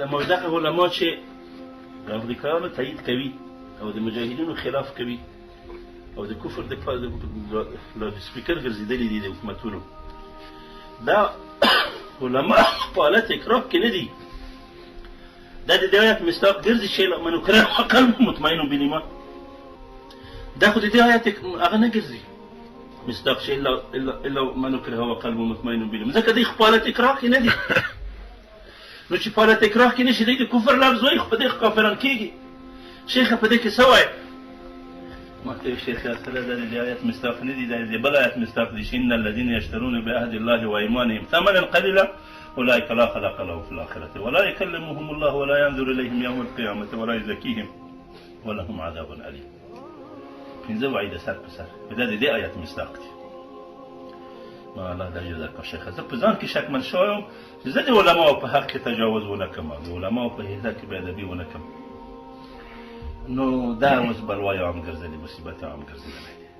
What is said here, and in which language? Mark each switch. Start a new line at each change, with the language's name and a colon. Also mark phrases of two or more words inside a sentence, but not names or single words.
Pashto: ما وایي دغه علما چې د امریکایانو تایید کوي او د مجاهدینو خلاف کوي او د کفر د سپیکر ګرځېدلي دي د حکومتونو، دا علما په حالت اکراه کې نه دي. دا د دې آیت مصداق ګرځي چې
Arabic: من اکره قلبه مطمئن بالایمان.
Pashto: دا خو د دې آیت هغه نه ګرځي مصداق چې
Arabic: الا من اکره وقلبه مطمئن بالایمان،
Pashto: ځکه دوی په حالت اکراه کې نه دي. نو چې په حالت اکراه کې نه شي دوی د کفر لفظ وایي خو په دې کافران کېږي. شیخه په دې کې څه وایي؟ ما ته شیخ سره دا د آیت مصداق نه دي، دا د بل آیت مصداق دي چې
Arabic: ان الذين يشترون بعهد الله وايمانهم ثمنا قليلا اولئك لا خلاق لهم في الاخره ولا يكلمهم الله ولا ينظر اليهم يوم القيامه ولا يزكيهم ولهم عذاب اليم.
Pashto: پنځه وعید سر په سر دا د دې آیت مصداق دي. ما الله درجه درکړه شیخه زه په ځان کې شکمن شوی چې زه د علماو په حق کې تجاوز ونه کړم، د علماو په حیثیت کې بېادبي ونه کړم. نو دا اوس بلوای عام ګرځېدلی، مصیبت عام ګرځېدلی.